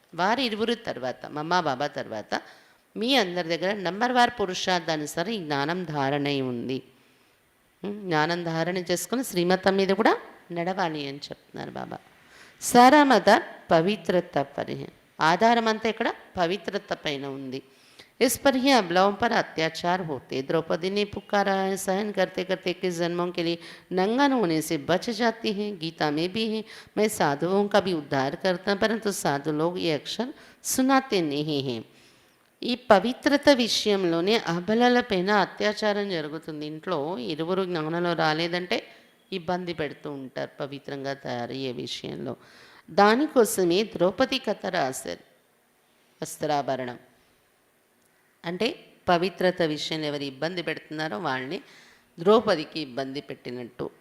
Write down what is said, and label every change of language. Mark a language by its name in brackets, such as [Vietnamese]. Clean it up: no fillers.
[Telugu] వారి ఇరువురు తర్వాత, మమ్మా బాబా తర్వాత మీ అందరి దగ్గర నంబర్ వార్ పురుషార్థానుసారం ఈ జ్ఞానం ధారణ ఉంది. జ్ఞానం ధారణ చేసుకుని శ్రీమతం మీద కూడా నడవాలి అని చెప్తున్నారు బాబా. సారామత పవిత్రత పరి, ఆధారం అంతా ఇక్కడ పవిత్రత పైన ఉంది. [Hindi] इस पर ही अबलाओं पर अत्याचार होते. द्रौपदी ने पुकारा है, सहन करते करते 21 जन्मों के लिए नंगन होने से बच जाती हैं. गीता में भी है, मैं साधुओं का भी उद्धार करता, परंतु साधु लोग ये अक्षर सुनाते नहीं हैं. [Telugu] ఈ పవిత్రత విషయంలోనే అబలల పైన అత్యాచారం జరుగుతుంది. ఇంట్లో ఇరువురు జ్ఞానంలో రాలేదంటే ఇబ్బంది పెడుతూ ఉంటారు పవిత్రంగా తయారయ్యే విషయంలో. దానికోసమే ద్రౌపది కథ రాశారు. వస్త్రాభరణం అంటే పవిత్రత విషయంలో ఎవరు ఇబ్బంది పెడుతున్నారో వాళ్ళని ద్రౌపదికి ఇబ్బంది పెట్టినట్టు.